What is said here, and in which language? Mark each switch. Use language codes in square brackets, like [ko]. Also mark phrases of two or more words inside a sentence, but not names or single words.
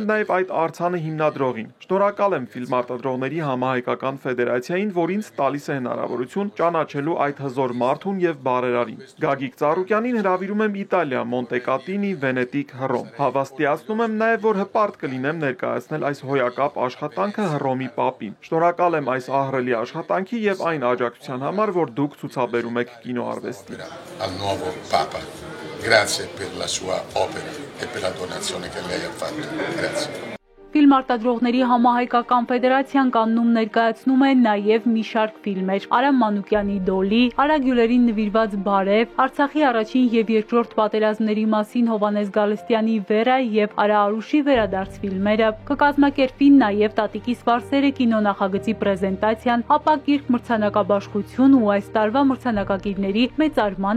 [hy] նաև այդ արձանը հիմնադրողին։ Շնորհակալ եմ ֆիլմարտադրողների համահայկական ֆեդերացիային, որ ինձ տալիս է հնարավորություն ճանաչելու այդ հզոր մարդուն եւ բարերարին։ Գագիկ Ծառուկյանին հրավիրում եմ Իտալիա, Մոնտեկատինի, Վենետիկ, Հռոմ։ Հավաստիացնում եմ նաև, որ հպարտ կլինեմ ներկայացնել այս հոյակապ աշխատանքը Հռոմի Պապին։ Շնորհակալ եմ այս ահռելի աշխատանքի եւ այն աջակցության համար, որ դուք ցուցաբերում եք կինոարվեստին։ [it] Grazie per la sua opera e per la donazione che lei ha fatto. Grazie. [hy] Ֆիլմարտադրողների համահայկական ֆեդերացիան Կաննում ներկայացնում է նաև մի շարք ֆիլմեր՝ Արամ Մանուկյանի Դոլի, Արա Գյուլերին նվիրված Բարև, Արցախի առաջին եւ երկրորդ պատերազմների մասին Հովհաննես Գալստյանի Վերա եւ Արա Արուշի վերադարձ ֆիլմերը։ Կկազմակերպվի նաև Տատիկի սպարսերը կինոնախագծի պրեզենտացիան, ապա Կիրք մրցանակաբաշխություն ու այս տարվա մրցանակակիրների մեծարման